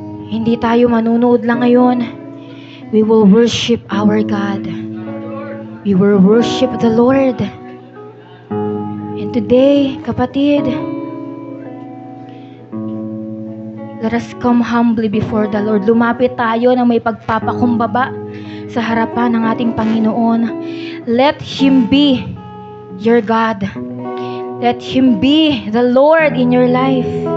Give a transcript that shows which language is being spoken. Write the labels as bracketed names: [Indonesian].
[Filipino] Hindi tayo manunood lang ngayon. [English] We will worship our God. We will worship the Lord. And today, kapatid, let us come humbly before the Lord. [Filipino] Lumapit tayo na may pagpapakumbaba sa harapan ng ating Panginoon. [English] Let Him be your God. Let Him be the Lord in your life.